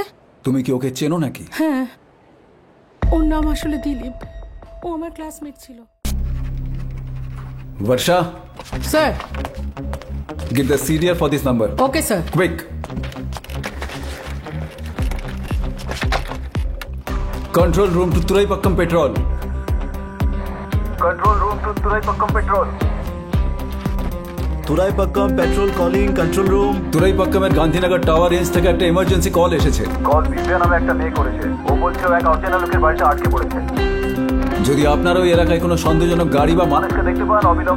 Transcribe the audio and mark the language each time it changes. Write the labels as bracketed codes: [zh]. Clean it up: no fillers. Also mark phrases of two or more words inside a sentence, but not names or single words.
[bn] তুমি কি ওকে চেনো নাকি? হ্যাঁ, ওর নাম আসলে দিলীপ। ও আমার ক্লাসমেট ছিল। বর্ষা, স্যার। [en] get the CDR for this number. [bn] ওকে স্যার। Quick. [en] Control room to Turaipakkam patrol. Control room to Turaipakkam patrol. Turaipakkam patrol calling control room. [bn] তুরাইপক্কমের গান্ধীনগর [en] tower range [bn] থেকে একটা [en] emergency call [bn] এসেছে। কল দিব্যা নামে একটা মেয়ে করেছে। ও বলছে ও এক অচেনা লোকের বাড়িতে আটকে পড়েছে। যদি আপনার ওই এলাকায় কোনো সন্দেহজনক গাড়ি বা মানুষকে দেখতে পান অবিলম্বে